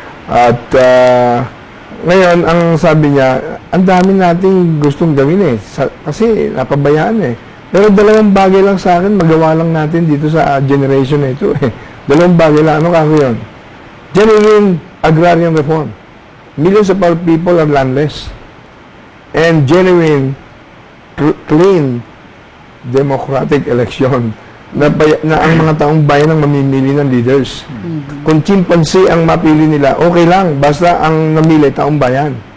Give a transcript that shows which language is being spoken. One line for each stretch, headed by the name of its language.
Filipino: At ngayon, ang sabi niya, ang dami nating gustong gawin kasi napabayaan Pero dalawang bagay lang sa akin, magawa lang natin dito sa generation na ito Dalawang bagay lang. Ano kako yun?
English: Genuine agrarian reform. Millions of our people are landless. And genuine, clean, democratic election
Filipino: na ang mga taong bayan ang mamimili ng leaders. Kung chimpanzee ang mapili nila, okay lang, basta ang namili taong bayan.